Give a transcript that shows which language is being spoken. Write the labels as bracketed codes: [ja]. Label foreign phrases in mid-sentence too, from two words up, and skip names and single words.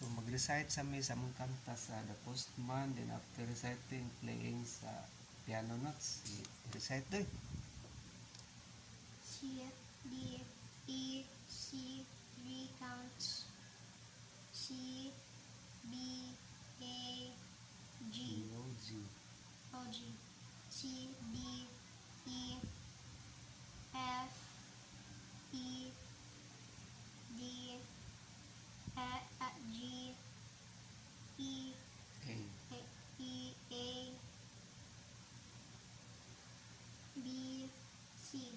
[tl] mag-recite sa mi sa mong kanta sa The Postman, [en] then after reciting, playing [tl] sa [en] piano notes. [tl] Recite doy. [en] C, D, E, C, 3 counts. C, B, A, G, G. O, G. C, D, E, F, E, D, G, E, A. E, A, B, C.